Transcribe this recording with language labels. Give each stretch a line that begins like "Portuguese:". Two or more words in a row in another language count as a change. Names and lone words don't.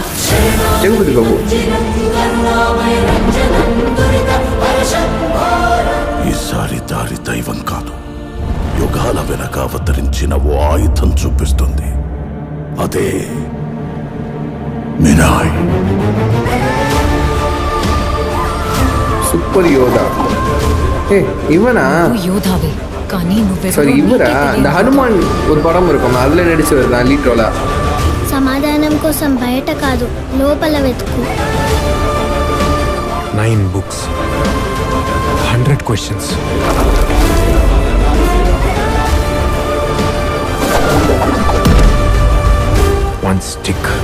Telugu: జగపతి బాబు ఈసారి దారి దైవం కాదు, యుగాల వెనక అవతరించిన ఓ ఆయుధం చూపిస్తుంది. అదే మీరాయ్.
Tamil: சூப்பர் யோதா. இவனா
Telugu: யோதாவே కానీ నువ్వే
Tamil: சாரி இவரா? இந்த ஹனுமான் ஒரு படம் இருக்கும், அதுல நடிச்சு வருதான் லீட் ரோலா.
Telugu: సమాధానం కోసం బయట కాదు లోపల వెతుకు.
English: 9 books, 100 questions. One stick.